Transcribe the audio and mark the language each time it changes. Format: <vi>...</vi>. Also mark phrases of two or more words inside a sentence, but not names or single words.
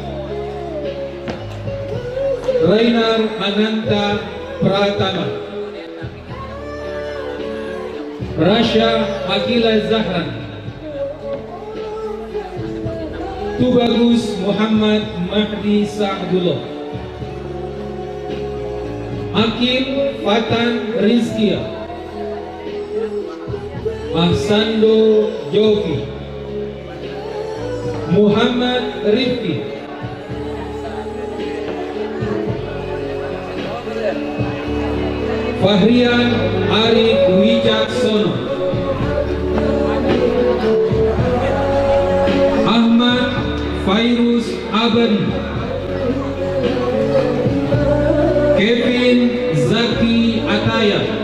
<id>Rainar Ananta Pratama, Rasha Akila Zahran, Tubagus Muhammad Mahdi Sa'dullah, Akil Fatan Rizkia, Ahsando Jovi, Muhammad Rifki, Fahrian Arif Wijaksono, Ahmad Fairuz Abadi, Kevin Zaki Ataya,</id>